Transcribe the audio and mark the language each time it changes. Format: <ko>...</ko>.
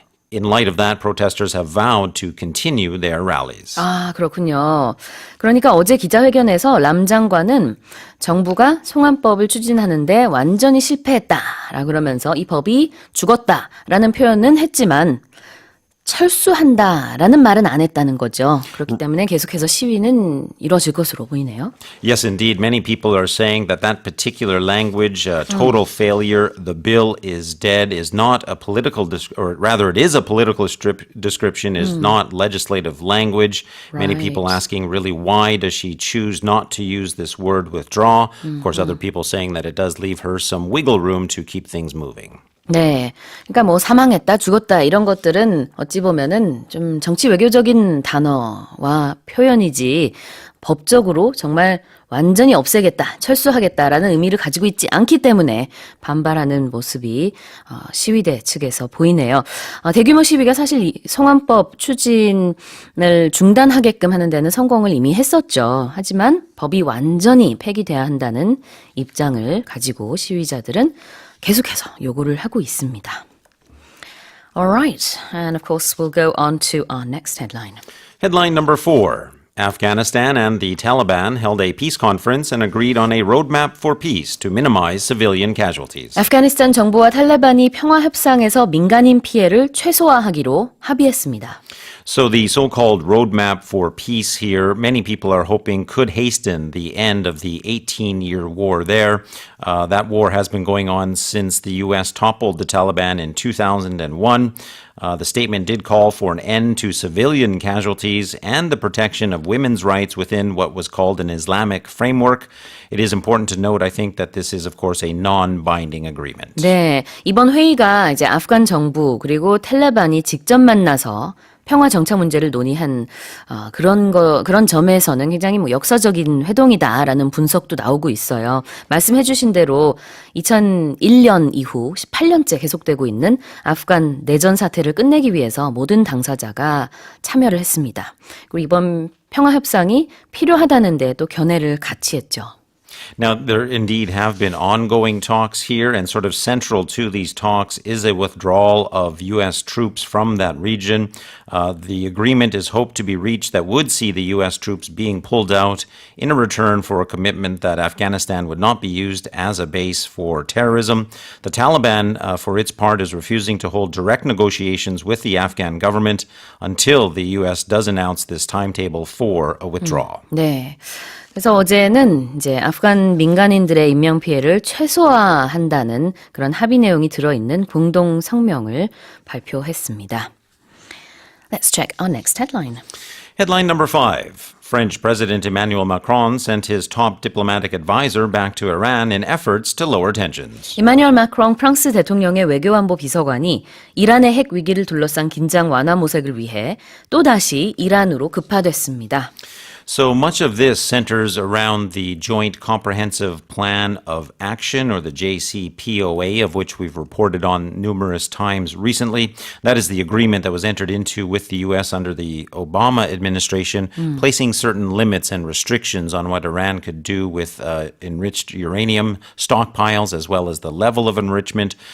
<en>In light of that, protesters have vowed to continue their rallies.</en> <ko>아, 그렇군요. 그러니까 어제 기자회견에서 람 장관은 정부가 송환법을 추진하는데 완전히 실패했다라 그러면서 이 법이 죽었다라는 표현은 했지만 철수한다라는 말은 안 했다는 거죠. 그렇기 때문에 계속해서 시위는 이뤄질 것으로 보이네요.</ko> <en>Yes, indeed. Many people are saying that that particular language, total failure, the bill is dead, is not a political, or rather it is a political description, is not legislative language. Right. Many people asking really why does she choose not to use this word withdraw? Of course, other people saying that it does leave her some wiggle room to keep things moving.</en> <ko>네. 그러니까 뭐 사망했다, 죽었다 이런 것들은 어찌 보면은 좀 정치 외교적인 단어와 표현이지 법적으로 정말 완전히 없애겠다, 철수하겠다라는 의미를 가지고 있지 않기 때문에 반발하는 모습이 시위대 측에서 보이네요. 대규모 시위가 사실 이 송환법 추진을 중단하게끔 하는 데는 성공을 이미 했었죠. 하지만 법이 완전히 폐기돼야 한다는 입장을 가지고 시위자들은 계속해서 요구를 하고 있습니다.</ko> <en>Alright, and of course we'll go on to our next headline. Headline number 4. Afghanistan and the Taliban held a peace conference and agreed on a roadmap for peace to minimize civilian casualties.</en> <ko>아프가니스탄 정부와 탈레반이 평화 협상에서 민간인 피해를 최소화하기로 합의했습니다.</ko> <en>So the so-called roadmap for peace here, many people are hoping could hasten the end of the 18-year war there. That war has been going on since the U.S. toppled the Taliban in 2001. The statement did call for an end to civilian casualties and the protection of women's rights within what was called an Islamic framework. It is important to note, I think, that this is, of course, a non-binding agreement.</en> <ko>네, 이번 회의가 이제 아프간 정부 그리고 탈레반이 직접 만나서 평화 정착 문제를 논의한 그런 점에서는 굉장히 뭐 역사적인 회동이다라는 분석도 나오고 있어요. 말씀해주신 대로 2001년 이후 18년째 계속되고 있는 아프간 내전 사태를 끝내기 위해서 모든 당사자가 참여를 했습니다. 그리고 이번 평화 협상이 필요하다는 데 또 견해를 같이 했죠.</ko> <en>Now, there indeed have been ongoing talks here, and sort of central to these talks is a withdrawal of U.S. troops from that region. The agreement is hoped to be reached that would see the U.S. troops being pulled out in a return for a commitment that Afghanistan would not be used as a base for terrorism. The Taliban, for its part, is refusing to hold direct negotiations with the Afghan government until the U.S. does announce this timetable for a withdrawal.</en> <ko>네. 그래서 어제는 이제 아프간 민간인들의 인명 피해를 최소화한다는 그런 합의 내용이 들어있는 공동 성명을 발표했습니다.</ko> <en>Let's check our next headline. Headline number 5. French President Emmanuel Macron sent his top diplomatic advisor back to Iran in efforts to lower tensions.</en> <ko>이마뉴엘 마크롱 프랑스 대통령의 외교안보 비서관이 이란의 핵 위기를 둘러싼 긴장 완화 모색을 위해 또다시 이란으로 급파됐습니다.</ko> <en>So much of this centers around the Joint Comprehensive Plan of Action, or the JCPOA, of which we've reported on numerous times recently. That is the agreement that was entered into with the U.S. under the Obama administration, placing certain limits and restrictions on what Iran could do with enriched uranium stockpiles, as well as the level of enrichment.</en>